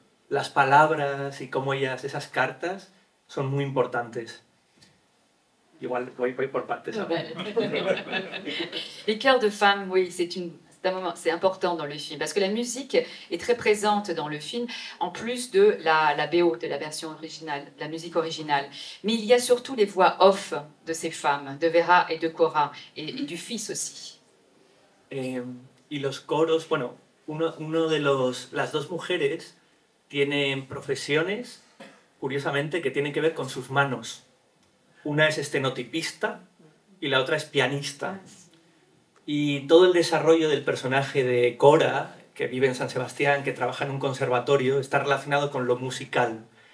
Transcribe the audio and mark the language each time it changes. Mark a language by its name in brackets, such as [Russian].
[Spanish] Las palabras y cómo esas cartas son muy importantes. Igual voy por partes. [French] Les chœurs de femmes, oui, c'est important dans le film, parce que la musique est très présente dans le film, en plus de la BO, de la version originale, de la musique originale. Mais il y a surtout les voix off de ces femmes, de Vera et de Cora, et du fils aussi. [Spanish] Y los coros, bueno, las dos mujeres tienen profesiones, curiosamente, que tienen que ver con sus manos. Una es estenotipista y la otra es pianista. Y todo el desarrollo del personaje de Cora, que vive en San Sebastián, que trabaja en un conservatorio, está relacionado con lo musical.